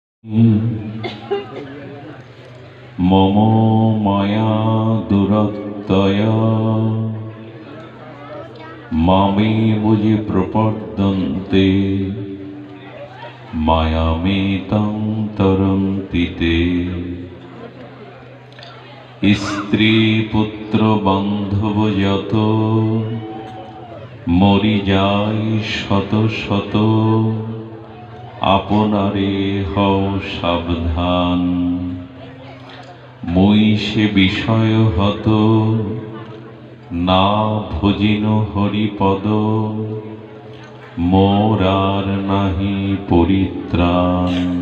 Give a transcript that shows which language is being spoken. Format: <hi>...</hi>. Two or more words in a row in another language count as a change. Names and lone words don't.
<sa>मम माया दुरत्यया मामेव ये प्रपद्यन्ते मायामेतां तरन्ति ते।</sa> <as>স্ত্ৰী পুত্ৰ বান্ধৱ যত মৰি যায় শত শত আপনারে হও সাবধান। মই সে বিষয় হত না ভজিন হরিপদ মোর আর নাহি পরিত্রাণ।</as>